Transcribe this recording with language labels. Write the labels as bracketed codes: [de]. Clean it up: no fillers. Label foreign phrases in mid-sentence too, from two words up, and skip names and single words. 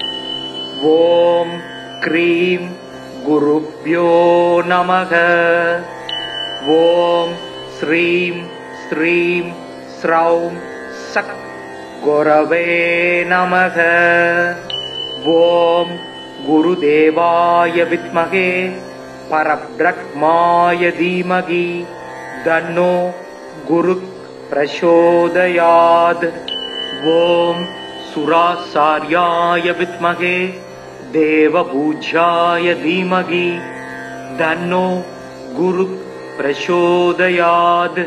[sa] ॐ क्रीं गुरुभ्यो नमः। ॐ श्रीं श्रीं श्रौं सक् गुरवे नमः। ॐ गुरुदेवाय विद्महे परब्रह्माय धीमहि तन्नो गुरु प्रचोदयात्। ओम सुराचार्याय विद्महे देवपूज्याय धीमहि तन्नो गुरु प्रचोदयात्।